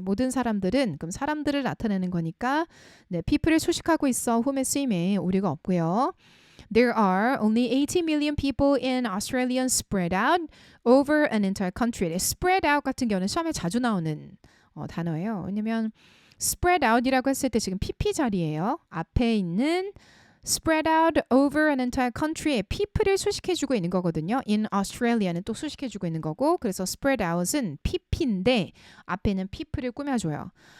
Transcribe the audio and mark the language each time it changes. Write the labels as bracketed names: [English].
[Korean] 모든 사람들은 그럼 사람들을 나타내는 거니까 네, people을 수식하고 있어. whom의 쓰임에 오류가 없고요. [English] There are only 80 million people in Australia spread out over an entire country. [Korean] spread out 같은 경우는 시험에 자주 나오는 단어예요. 왜냐면 spread out이라고 했을 때 지금 PP 자리예요. 앞에 있는 [English] spread out over an entire country [Korean] 의 people을 수식해주고 있는 거거든요. in Australia는 또 수식해주고 있는 거고 그래서 spread out은 PP인데 앞에는 people을 꾸며줘요.